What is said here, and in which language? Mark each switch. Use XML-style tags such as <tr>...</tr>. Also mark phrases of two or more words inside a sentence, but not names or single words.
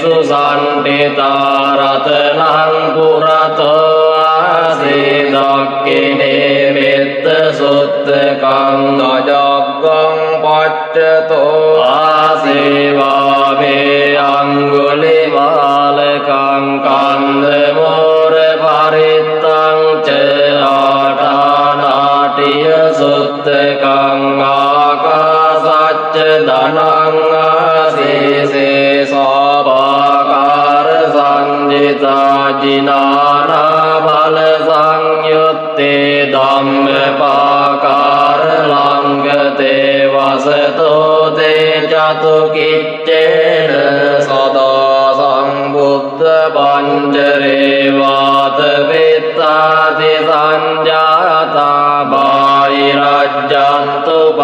<pi>සන්ටිතා රතනං පුරතෝ ආසීදක්කිනේ මෙත්ත සුත්තකං නජග්ගං පච්චතෝ ආසේවාමේ අංගුලිමාලකං කන්දමෝර පරිත්තං ච ආටානාටිය සුත්තකං ආකාසච්ච ධනං ආසීසේ සාපාකාර සංජිතා ජිනානා බල සංයුත්තේ ධම්මපාකාර ලංගතේ වසතෝ තේ චතු කිච්චේන සදා සම්බුද්ධ පංචරේ වාත වෙත්තාති සංජාතා බාහිරජ්ජන්තු</pi>